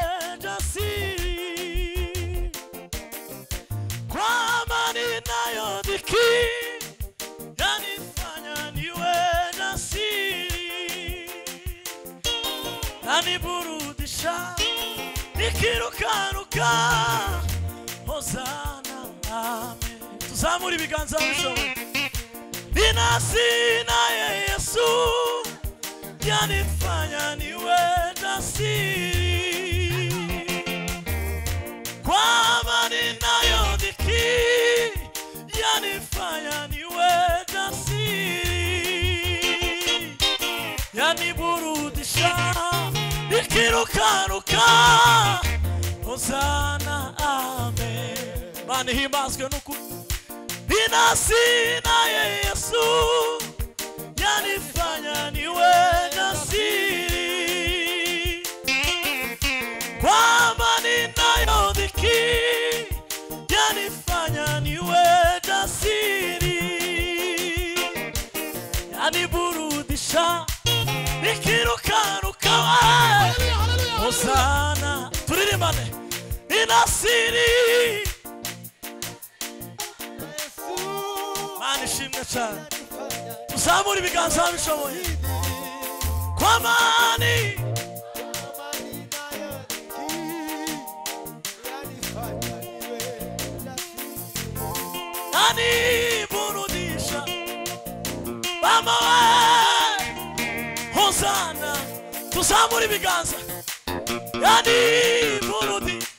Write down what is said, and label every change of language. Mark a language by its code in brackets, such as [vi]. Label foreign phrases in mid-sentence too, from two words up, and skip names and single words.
[sw] jasiri kwa amani nayo dhiki yanifanya niwe jasiri yaniburudisha nikirukaruka Hosana amen [rw] tuzamure ibiganza bishoboye [sw] Sina Yesu yanifanya niwe jasiri kwa amani nayo dhiki yanifanya niwe jasiri yaniburudisha nikirukaruka Hosana amen [rw] mani himbazwe n'ukuri [sw] Sina Yesu yanifanya niwe jasiri kwa amani nayo dhiki yanifanya niwe jasiri yaniburudisha nikirukaruka Hosana [rw] turirimbane inasiri Nishimwe cyane tuzamure ibiganza bishoboye [sw] kwa amani nani burudisha mama Hosana [rw] tuzamure ibiganza [sw] yani burudi